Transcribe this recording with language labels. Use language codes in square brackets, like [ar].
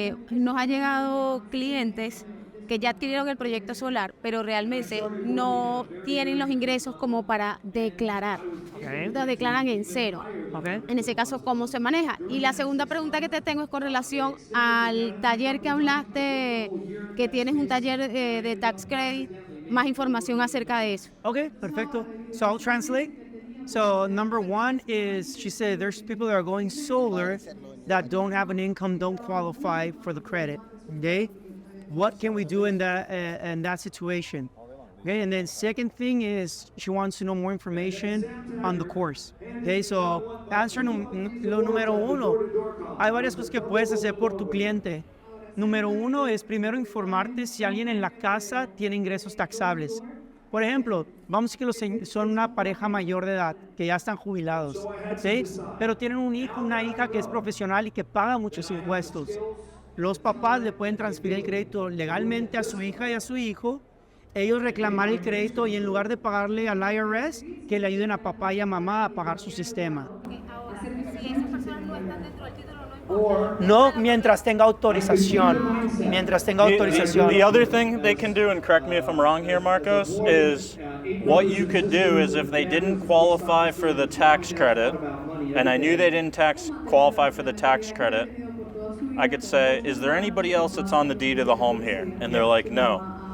[es] Nos ha llegado clientes que ya adquirieron el proyecto solar, pero realmente no tienen los ingresos como para declarar. Entonces declaran en cero. En ese caso, ¿cómo se maneja? Y la segunda pregunta que te tengo es con relación al taller que hablaste, que tienes un taller de tax credit, más información acerca de eso. [en] Okay, [es] perfecto. [en] So I'll translate. So number one is, she said there's people that are going solar that don't have an income, don't qualify for the credit. Okay? What can we do in that situation? Okay, and then second thing is she wants to know more information on the course. Okay, so answer [es] lo número uno. Hay varias cosas que puedes hacer por tu cliente. Número uno es primero informarte si alguien en la casa tiene ingresos taxables. Por ejemplo, vamos a decir que son una pareja mayor de edad, que ya están jubilados, ¿sí? Pero tienen un hijo, una hija que es profesional y que paga muchos impuestos. Los papás le pueden transferir el crédito legalmente a su hija y a su hijo, ellos reclamar el crédito y en lugar de pagarle al IRS, que le ayuden a papá y a mamá a pagar su sistema. Ahora, si esas personas no están dentro del título, no importa. No, mientras tenga autorización. Mientras tenga autorización. [en] The other thing they can do, and correct me if I'm wrong here, Marcos, is what you could do is if they didn't qualify for the tax credit, and I knew they didn't qualify for the tax credit, I could say, is there anybody else that's on the deed of the home here? And they're like, no.